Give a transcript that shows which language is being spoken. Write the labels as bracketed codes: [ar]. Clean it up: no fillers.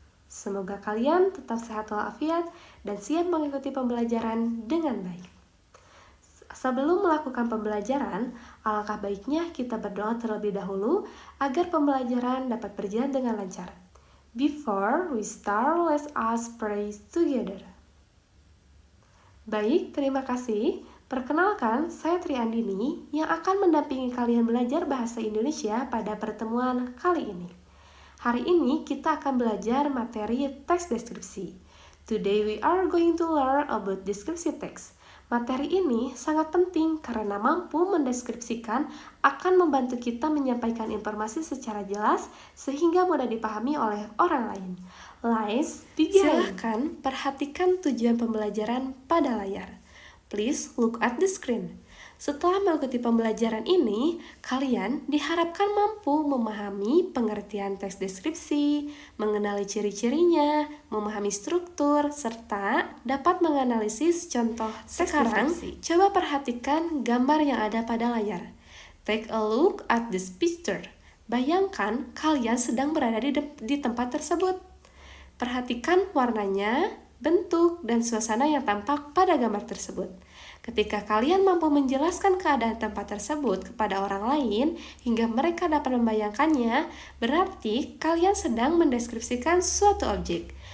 [id] Semoga kalian tetap sehat walafiat dan siap mengikuti pembelajaran dengan baik. Sebelum melakukan pembelajaran, alangkah baiknya kita berdoa terlebih dahulu agar pembelajaran dapat berjalan dengan lancar. [en] Before we start, let us pray together. [id] Baik, terima kasih. Perkenalkan, saya Tri Andini yang akan mendampingi kalian belajar bahasa Indonesia pada pertemuan kali ini. Hari ini kita akan belajar materi teks deskripsi. [en] Today we are going to learn about [id] deskripsi teks. Materi ini sangat penting karena mampu mendeskripsikan akan membantu kita menyampaikan informasi secara jelas sehingga mudah dipahami oleh orang lain. [en] Let's begin. [id] Silahkan perhatikan tujuan pembelajaran pada layar. [en] Please look at the screen. [id] Setelah mengikuti pembelajaran ini, kalian diharapkan mampu memahami pengertian teks deskripsi, mengenali ciri-cirinya, memahami struktur, serta dapat menganalisis contoh teks deskripsi. Coba perhatikan gambar yang ada pada layar. [en] Take a look at this picture. [id] Bayangkan kalian sedang berada di tempat tersebut. Perhatikan warnanya, bentuk, dan suasana yang tampak pada gambar tersebut. Ketika kalian mampu menjelaskan keadaan tempat tersebut kepada orang lain hingga mereka dapat membayangkannya, berarti kalian sedang mendeskripsikan suatu objek.